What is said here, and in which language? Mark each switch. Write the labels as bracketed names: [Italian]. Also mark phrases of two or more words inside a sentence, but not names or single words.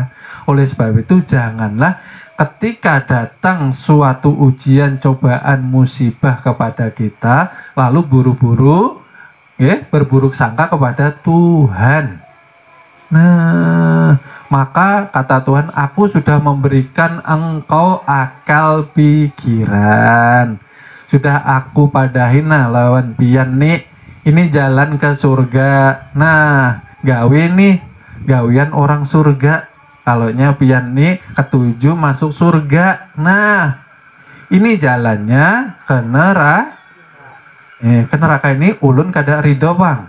[Indonesian] Oleh sebab itu janganlah ketika datang suatu ujian, cobaan, musibah kepada kita, lalu buru-buru berburuk sangka kepada Tuhan. Nah, maka kata Tuhan, aku sudah memberikan engkau akal pikiran. [Banjar] Sudah aku padahin lawan pian nih, ini jalan ke surga. Nah, gawe nih, gawian orang surga. Kalaunya pian nih ketujuh masuk surga. Nah, ini jalannya ke neraka. Ke neraka ini ulun kada ridho bang.